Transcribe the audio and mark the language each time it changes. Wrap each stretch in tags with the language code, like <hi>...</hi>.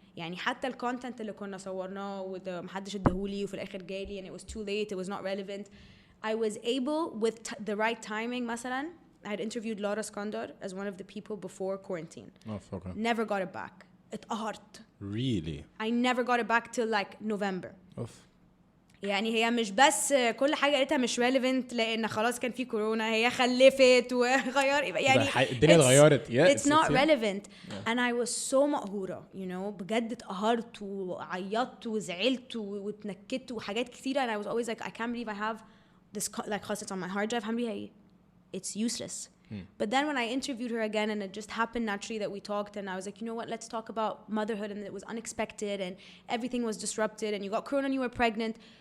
<ar>يعني حتى الكونتنت اللي كنا صورناه ومحدش اداهولي وفي الآخر جالي</ar> <en>and it was too late, it was not relevant. I was able with the right timing</en> <ar>مثلا.</ar> <en>I had interviewed Laura Skandar as one of the people before quarantine. Oh, okay. Never got it back.</en> <ar>اتقهرت.</ar> <en>Really? I never got it back till like November. Oof.</en> <ar>يعني هي مش بس كل حاجة قلتها مش relevant لأن خلاص كان في كورونا هي خلفت وغير يعني الدنيا اتغيرت.</ar> <en>Yeah, it's not relevant. Yeah. And I was so</en> <ar>مقهورة بجد اتقهرت وعيطت وزعلت واتنكدت وحاجات كتيرة</ar> <en>and I was always like I can't believe I have this like</en> <ar>خلاص</ar> <en>it's on my hard drive it's useless. But then when I interviewed her again and it just happened naturally that we talked and I was like, you know what, let's talk about motherhood and it was unexpected and everything was disrupted and you got corona and you were pregnant.</en>